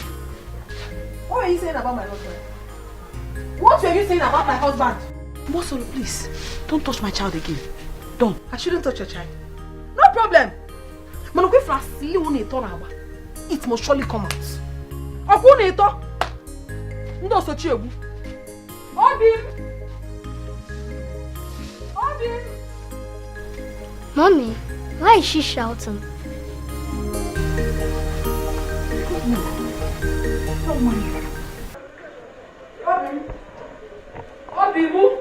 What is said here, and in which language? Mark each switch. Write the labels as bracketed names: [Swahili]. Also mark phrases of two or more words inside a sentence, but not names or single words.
[English] What are you saying about my husband? What were you saying about my husband? Mosoro, please. Don't touch my child again. Don't. I shouldn't touch your child. No problem. It must surely come out. Okunito. [Igbo] Ndo Sochiebu. Obim. [English] Mommy, why is she shouting? Don't worry. [Igbo] Obimu.